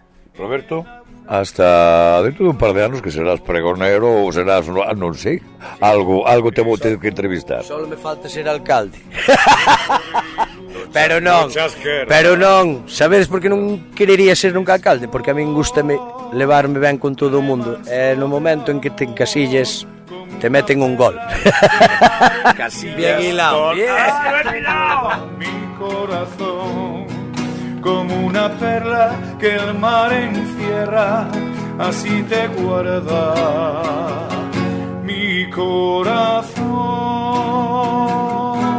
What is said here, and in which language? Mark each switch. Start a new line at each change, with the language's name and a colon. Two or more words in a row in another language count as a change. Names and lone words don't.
Galician: Roberto, hasta dentro de un par de anos que serás pregonero ou serás, non sei, algo te vou ter que entrevistar. Solo me falta ser alcalde. Pero non, sabedes por que non querería ser nunca alcalde? Porque a min gústame levarme ben con todo o mundo, e no momento en que te encasilles te meten un gol.
Spanish: Bien hilado, Mi corazón como una perla que el mar encierra, así te guarda mi corazón.